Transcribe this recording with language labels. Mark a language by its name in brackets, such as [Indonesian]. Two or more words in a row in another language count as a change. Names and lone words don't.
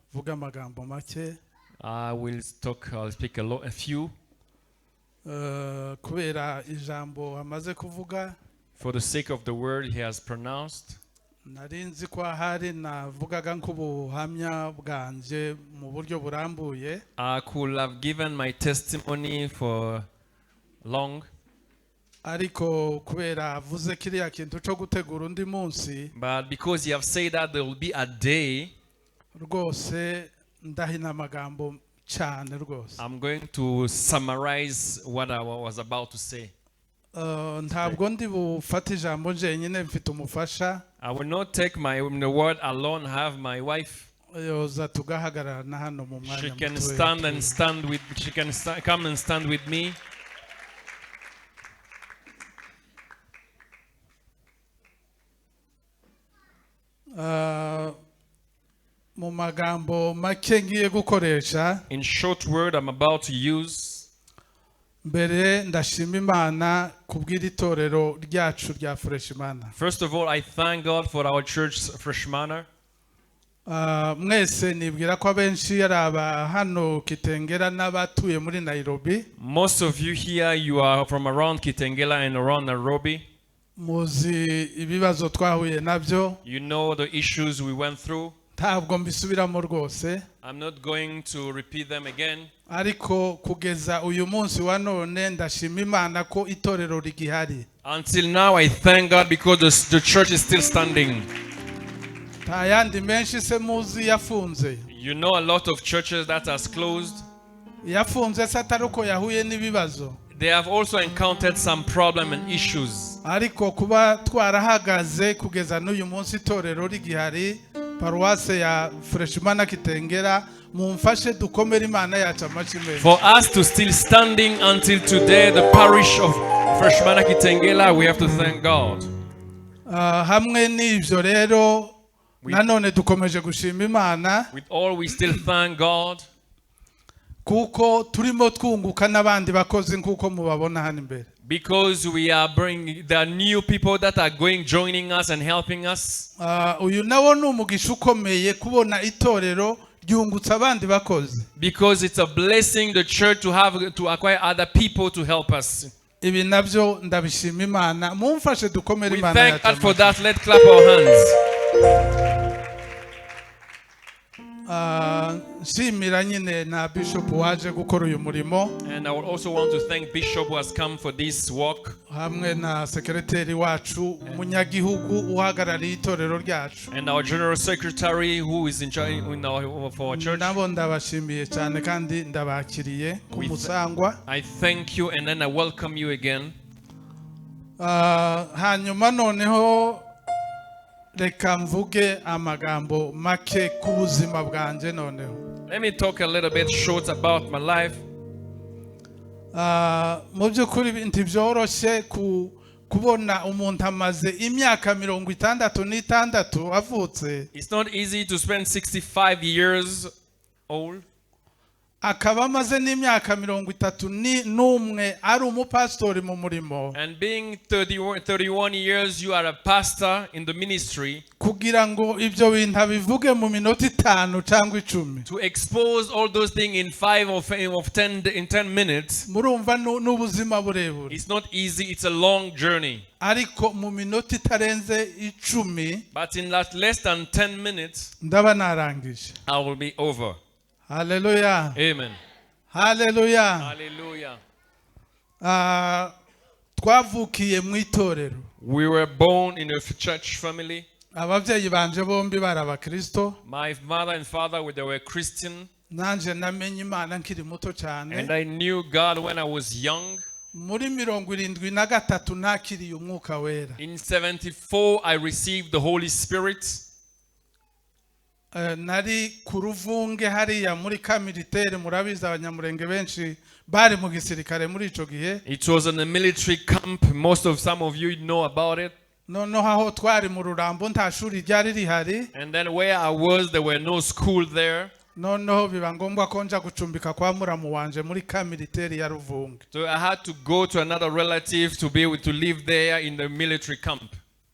[Kinyarwanda] vuga amagambo make [English] I'll speak a few. [Kinyarwanda] kubera ijambo amaze kuvuga [English] For the sake of the word he has pronounced, [Kinyarwanda] narinzi ko ahari navugaga nk'ubuhamya bwanje mu buryo burambuye [English] I could have given my testimony for long, [Kinyarwanda] ariko kubera avuze kiriya kintu cyo gutegura undi munsi [English] but because you have said that there will be a day, [Kinyarwanda] rwose ndahina amagambo cyane rwose. [English] I'm going to summarize what I was about to say. [Kinyarwanda] Ntabwo ndi bufate ijambo njenyine, mfite umufasha. [English] I will not take the word alone. I have my wife. [Kinyarwanda] Yoza tugahagarara hano mu mwanya [English] She can [Kinyarwanda] mutoya. [English] come and stand with me. [Kinyarwanda] Mu magambo make ngiye gukoresha, [English] In short word I'm about to use, [Kinyarwanda] mbere ndashima Imana kubw'iri torero ryacu rya Freshman. [English] first of all, I thank God for our church, Freshman. [Kinyarwanda] Mwese nibwira ko abenshi ari aba hano Kitengela n'abatuye muri Nairobi. [English] Most of you here, you are from around Kitengela and around Nairobi. [Kinyarwanda] Muzi ibibazo twahuye nabyo. [English] You know the issues we went through. [Kinyarwanda] Ntabwo mbisubiramo rwose. [English] I'm not going to repeat them again. [Kinyarwanda] Ariko kugeza uyu munsi wa none ndashima Imana ko itorero rigihari. [English] Until now, I thank God because the church is still standing. [Kinyarwanda] Nta yandi menshi se muzi yafunze. [English] You know a lot of churches that has closed. [Kinyarwanda] Yafunze se atari uko yahuye n'ibibazo. [English] They have also encountered some problem and issues. [Kinyarwanda] Ariko kuba twarahagaze kugeza n'uyu munsi itorero rigihari, paruwase ya Freshman Kitengela, mumfashe dukomere Imana yacu amashimwe. [English] For us to still standing until today, the parish of Freshman Kitengela, we have to thank God. [Kinyarwanda] Hamwe n'ivyo rero nanone dukomeje gushima Imana [English] With all, we still thank God [Kinyarwanda] kuko turimo twunguka n'abandi bakozi nkuko mubabona hano imbere. [English] because we are bringing the new people that are joining us and helping us. [Kinyarwanda] Uyu nawo ni umugisha ukomeye kubona itorero ryungutse abandi bakozi. [English] Because it's a blessing the church to acquire other people to help us. [Kinyarwanda] Ibi nabyo ndabishima Imana, mumfashe dukomere [English] We [Kinyarwanda] Imana [English] thank God [Kinyarwanda] yacu. [English] for that. Let's clap our hands. [Kinyarwanda] Nshimira nyine na Bishop waje gukora uyu murimo, [English] And I would also want to thank Bishop who has come for this walk, [Kinyarwanda] hamwe na sekreteri wacu umunyagihugu uhagarariye itorero ryacu. [English] and our General Secretary who is in charge for our church. [Kinyarwanda] Nabo ndabashimiye cyane kandi ndabakiriye ku Musangwa. [English] I thank you and then I welcome you again. [Kinyarwanda] Hanyuma noneho reka mvuge amagambo make ku buzima bwanje noneho. [English] Let me talk a little bit short about my life. [Kinyarwanda] Mu by'ukuri ntibyoroshye kubona umuntu amaze imyaka 66 avutse. [English] It's not easy to spend 65 years old [Kinyarwanda] Akaba amaze n'imyaka 31 ari umupastori mu murimo. [English] and being 31 years you are a pastor in the ministry. [Kinyarwanda] Kugira ngo ibyo bintu abivuge mu minota 5 cyangwa 10. [English] To expose all those things in 5 or 10 minutes, [Kinyarwanda] Murumva n'ubuzima burebure. [English] it's not easy. It's a long journey. [Kinyarwanda] Ariko mu minota itarenze 10 [English] But in less than 10 minutes, [Kinyarwanda] ndaba narangije. [English] I will be over. [Kinyarwanda] Hallelujah. Amen. Hallelujah. Hallelujah. Twavukiye mu itorero. [English] We were born in a church family. [Kinyarwanda] Ababyeyi banje bombi bari abakristo. [English] My mother and father, they were Christian. [Kinyarwanda] Nanje namenye Imana nkiri muto cyane. [English] And I knew God when I was young. [Kinyarwanda] Muri 73 nakiriye umwuka wera. [English] In 74, I received the Holy Spirit. [Kinyarwanda] Nari ku Ruvunge hariya muri ka militaire, murabizi abanyamurenge benshi bari mu gisirikare muri ico gihe. [English] It was in a military camp. Some of you know about it. [Kinyarwanda] Noneho aho twari mu Rurambo nta shuri ryari rihari. [English] And then where I was, there were no school there. [Kinyarwanda] Noneho biba ngombwa ko nja gucumbika kwa muramu wanje muri ka militaire ya Ruvunge. [English] So I had to go to another relative to be able to live there in the military camp.